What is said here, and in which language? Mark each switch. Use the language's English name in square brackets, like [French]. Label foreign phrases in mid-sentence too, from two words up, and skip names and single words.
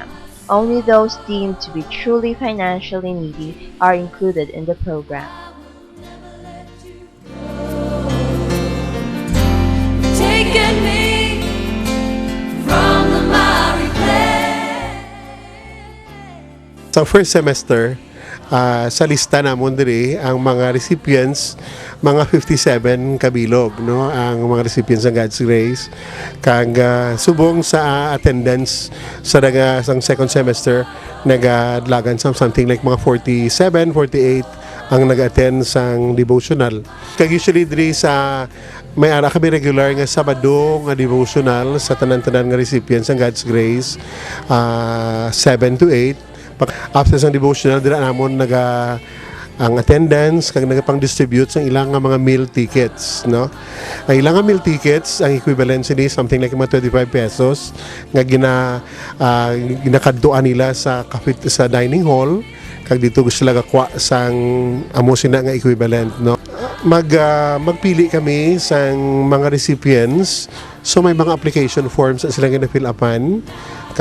[English] Only those deemed to be truly financially needy are included in the program. Taken me from the miry clay. [Hiligaynon] Sa [English] first semester, [Hiligaynon] sa lista namon diri ang mga recipients, mga 57 kabilog no ang mga recipients ng God's Grace. Kag subong sa attendance sa sang [English] second semester [Hiligaynon] nagadlagan [English] something like [Hiligaynon] mga 47, 48 ang nag-attend sang devotional. Kag usually diri sa may ara kami regular nga Sabado nga devotional sa tanan-tanan nga recipients ng God's Grace, 7 to 8. After sang devotional, dira namon ang attendance kag nagapang-distribute sa ilang nga mga [English] meal tickets, [Hiligaynon] no? Ang ilang nga [English] meal tickets, [Hiligaynon] ang equivalent ni [English] something like [Hiligaynon] mga 25 pesos nga ginakadtuan nila sa [English] dining hall, [Hiligaynon] kag dito gusto sila gakwa sang amo sina nga equivalent, no? Magpili kami sang mga recipients, so may mga [English] application forms [Hiligaynon] na sila gina-fill upan.